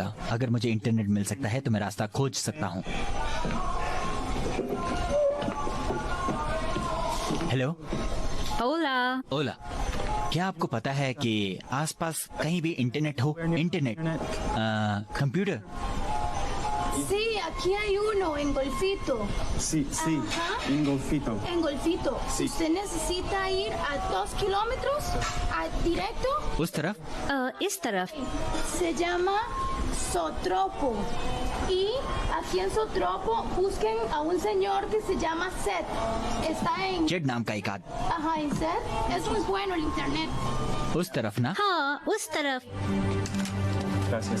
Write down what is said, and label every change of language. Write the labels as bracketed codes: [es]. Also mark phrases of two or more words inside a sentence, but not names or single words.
[hi] अगर मुझे इंटरनेट मिल सकता है तो मैं रास्ता खोज सकता हूँ। हेलो ओला, ओला, क्या आपको पता है कि आसपास कहीं भी इंटरनेट हो? [en] internet, computer? [es] Sí, aquí hay uno en Golfito. Sí, sí, Ajá. un golfito. En Golfito. Sí. Usted necesita ir a 2 kilómetros directo. [hi] उस तरफ इस तरफ [es] Se llama Sotropo. Y aquí en Sotropo busquen a un señor que se llama Seth. Está en... [hi] जेड नाम का एक आदमी। [es] Ajá, en Seth. Es muy bueno el internet. [hi] उस तरफ ना? हाँ उस तरफ। [es] Gracias.